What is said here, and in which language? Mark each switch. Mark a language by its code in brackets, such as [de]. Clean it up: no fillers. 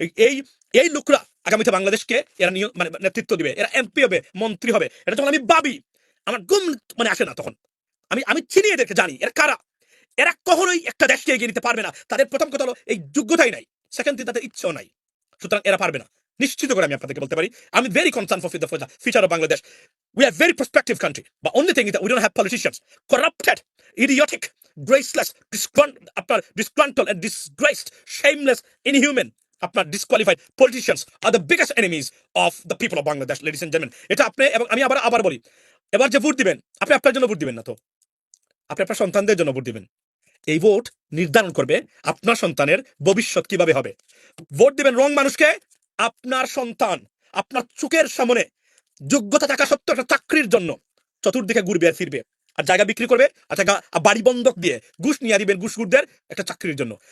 [bn] এই এই লোকরা আগামীতে বাংলাদেশকে এরা মানে নেতৃত্ব দিবে, এরা এমপি হবে, মন্ত্রী হবে। এটা যখন আমি ভাবি আমার গুম মানে আসে না। তখন আমি চিনি এদেরকে, জানি এরা কারা। এরা কখনোই একটা দেশকে এগিয়ে নিতে পারবে না। তাদের প্রথম কথা হলো এই যোগ্যতাই নাই, [en] second thing [bn] তাদের ইচ্ছেও নাই। সুতরাং এরা পারবে না, নিশ্চিত করে আমি আপনাদেরকে বলতে পারি। আমি [en] Very concern for the future of Bangladesh. We are a very prospective country, but only thing is that we don't have politicians. Corrupted, idiotic, graceless, disgruntled and disgraced, shameless, inhuman, disqualified politicians are the biggest enemies of the people of Bangladesh, ladies and gentlemen. [bn] এটা আপনি এবং আমি আবার বলি, এবার যে vote দিবেন, আপনি আপনার জন্য ভোট দিবেন না, তো আপনি আপনার সন্তানদের জন্য ভোট দিবেন। এই ভোট নির্ধারণ করবে আপনার সন্তানের ভবিষ্যৎ কিভাবে হবে। ভোট দিবেন রং মানুষকে, আপনার সন্তান আপনার চোখের সামনে যোগ্যতা থাকা সত্ত্বেও একটা চাকরির জন্য চতুর্দিকে ঘুরবে আর ফিরবে, আর জায়গা বিক্রি করবে, আর বাড়ি বন্ধক দিয়ে ঘুষ নিয়ে দিবেন ঘুষখোরদের একটা চাকরির জন্য।